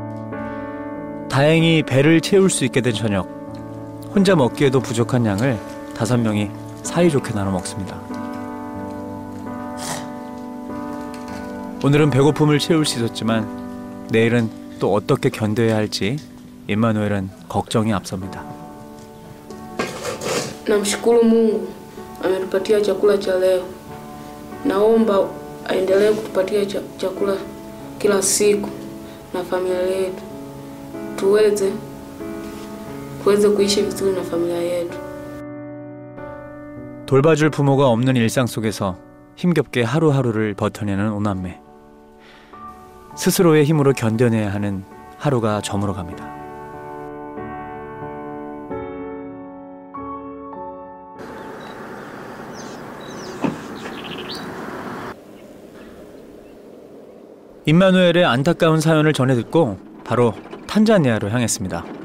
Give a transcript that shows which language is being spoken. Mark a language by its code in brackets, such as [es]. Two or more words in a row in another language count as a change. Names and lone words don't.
[ko] 다행히 배를 채울 수 있게 된 저녁. 혼자 먹기에도 부족한 양을 5명이 사이좋게 나눠 먹습니다. 오늘은 배고픔을 채울 수 있었지만 내일은 또 어떻게 견뎌야 할지 임마누엘은 걱정이 앞섭니다. [sw] Namshukuru Mungu ametupatia chakula cha leo. Naomba aendelee kutupatia chakula kila siku na familia yetu. tuweze kuishi vizuri na familia yetu. [ko] 돌봐줄 부모가 없는 일상 속에서 힘겹게 하루하루를 버텨내는 오남매. 스스로의 힘으로 견뎌내야 하는 하루가 저물어갑니다. 임마누엘의 안타까운 사연을 전해 듣고 바로 탄자니아로 향했습니다.